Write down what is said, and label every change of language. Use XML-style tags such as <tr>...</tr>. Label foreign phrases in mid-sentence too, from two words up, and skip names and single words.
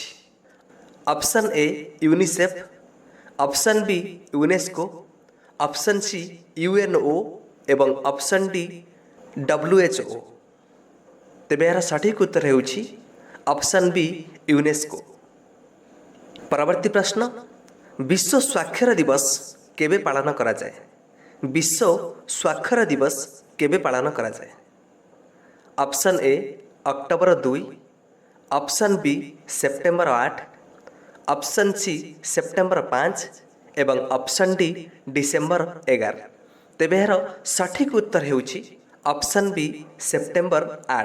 <or>ଅପସନ୍ ଏ ୟୁନିସେଫ୍, ଅପସନ୍ ବି ୟୁନେସ୍କୋ, ଅପସନ୍ ସି ୟୁଏନ୍ଓ ଏବଂ ଅପସନ୍ ଡି WHO। ତେବେ ଏହାର ସଠିକ୍ ଉତ୍ତର ହେଉଛି ଅପସନ୍ ବି ୟୁନେସ୍କୋ। ପରବର୍ତ୍ତୀ ପ୍ରଶ୍ନ, ବିଶ୍ୱ ସ୍ୱାକ୍ଷର ଦିବସ କେବେ ପାଳନ କରାଯାଏ? ବିଶ୍ୱ ସ୍ୱାକ୍ଷର ଦିବସ କେବେ ପାଳନ କରା ଯାଏ? ଅପସନ୍ ଏ ଅକ୍ଟୋବର 2, ଅପସନ୍ ବି ସେପ୍ଟେମ୍ବର 8, ଅପସନ୍ ସି ସେପ୍ଟେମ୍ବର 5 ଏବଂ ଅପସନ୍ ଡି ଡିସେମ୍ବର 11। ତେବେ ଯାର ସଠିକ୍ ଉତ୍ତର ହେଉଛି ଅପସନ୍ ବି ସେପ୍ଟେମ୍ବର 8।</or>